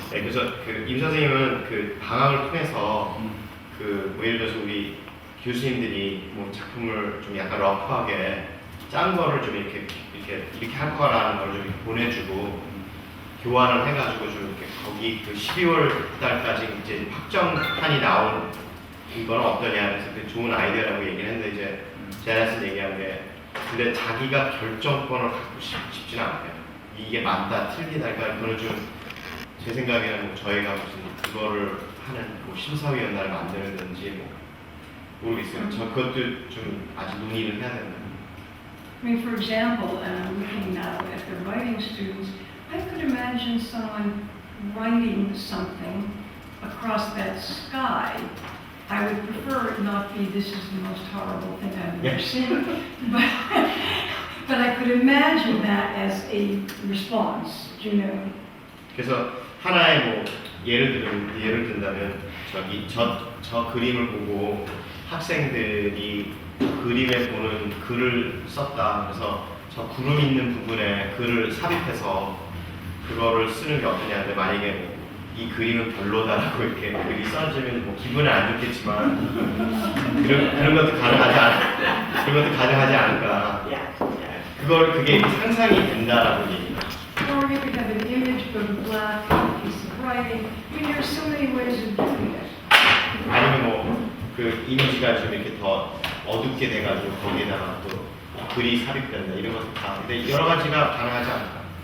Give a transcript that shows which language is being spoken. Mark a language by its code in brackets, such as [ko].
[ko] 네, 그래서 그 임 선생님은 그 방학을 통해서 뭐 예를 들어서 우리 교수님들이 뭐 작품을 좀 약간 러프하게 짠 거를 좀 이렇게 할 거라는 걸 좀 보내주고 교환을 해가지고 좀 이렇게 거기 그 12월 달까지 이제 확정판이 나온 이거는 어떠냐 그래서 그 좋은 아이디어라고 얘기를 했는데 이제 제네스 얘기한 게 근데 자기가 결정권을 갖고 싶지는 않아요. 이게 맞다 틀리다 그러니까 그거는 좀 제 생각에는 뭐 저희가 무슨 그거를 하는 뭐 심사위원회를 만드는지 뭐 모르겠어요. 저 그것도 좀 아직 논의를 해야 된다. [en] I mean, for example, and I'm looking now at the writing students, I could imagine someone writing something across that sky. I would prefer it not be, this is the most horrible thing I've ever seen, but I could imagine that as a response, you know. [ko] 그래서 하나의 뭐 예를 든다면 저 그림을 보고 학생들이 그림에 보는 글을 썼다. 그래서 저 구름 있는 부분에 글을 삽입해서 그거를 쓰는 게 어떠냐는데 만약에 뭐 이 그림은 별로다라고 이렇게 글이 써지면 뭐 기분은 안 좋겠지만 그런 것도 가능하지 않을까. 그게 상상이 된다라고 얘기해요. [en] Or you could have an image, go to black, a piece of writing. I mean, there's so many ways of doing it. [ko] 아니면 뭐 그 이미지가 좀 이렇게 더 어둡게 돼가지고 거기에다가 또 글이 삽입된다 이런 것도 다 근데 여러 가지가 가능하지 않을까?